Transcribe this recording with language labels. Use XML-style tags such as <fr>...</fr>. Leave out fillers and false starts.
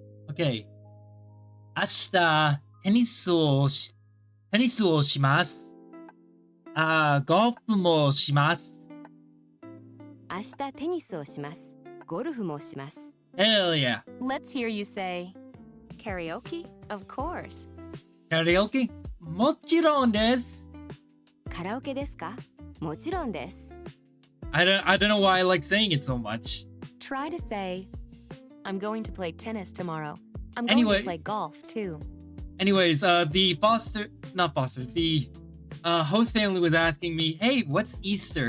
<ja>Okay. 明日テニスをします。ゴルフもします。明日テニスをします。ゴルフもします。</ja> <en>Hell yeah. Let's hear you say, karaoke? Of course.</en> <ja>カラオケもちろんです。カラオケですか？もちろんです。</ja> <en>I don't know why I like saying it so much. Try to say, I'm going to play tennis tomorrow. I'm going Anyway. to play golf too. Anyways, the host family was asking me, hey, what's Easter?</en>